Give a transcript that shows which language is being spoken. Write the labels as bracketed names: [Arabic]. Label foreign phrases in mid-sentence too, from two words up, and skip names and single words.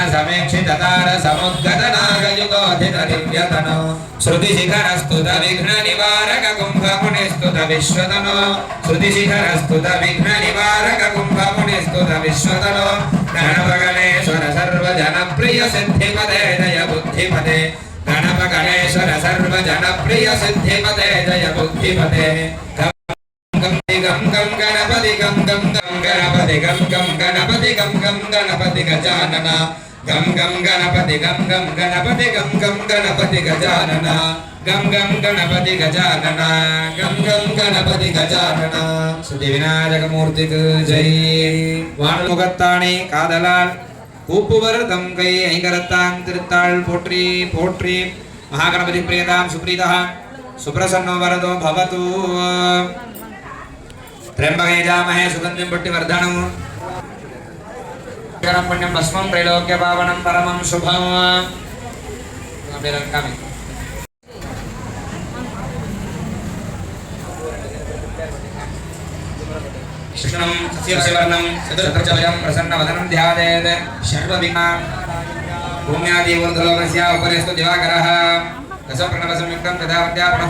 [Sanskrit] समीक्षित तार समुद्गत नागयुगोधित दिव्यतनो श्रुतिशिखरस्तुत विघ्न निवारक कुम्भमुनिस्तुत विश्वतनो श्रुतिशिखरस्तुत विघ्न निवारक कुम्भमुनिस्तुत विश्वतनो गणपगणेश्वर सर्वजनप्रिय सिद्धिपदे जय बुद्धिपदे गणपगणेश्वर सर्वजनप्रिय सिद्धिपदे जय बुद्धिपदे गं गं गणपति गं गणपति गणपति गजानन गं गं गणपति गणपति गजानन गं गं गणपति गजानन गं गं गणपति गजानन सिद्धिविनायकमूर्तिக்கு [Tamil] ஜெய் வானமுகத்தானே காதலால் கூப்புவர் தம் கை ஐங்கரத்தான் திருத்தாள் போற்றி போற்றி [Sanskrit] महागणपति प्रियतां सुप्रीतः सुप्रसन्नो वरदो भवतु त्र्यंबके जामहे सुगन्धिं पुष्टिवर्धनं पुण्यं भस्मं त्रैलोक्य पावनं परमं शुभं कृष्णं सस्यवर्णं चतुर्भुजं प्रसन्नवदनं ध्यायेत् सर्वविघ्ना भूम्यादि ऊर्ध्वलोकस्य उपरिस्तु दिवाकरः दशप्रणवसंयुक्तं तथा विद्या पुनः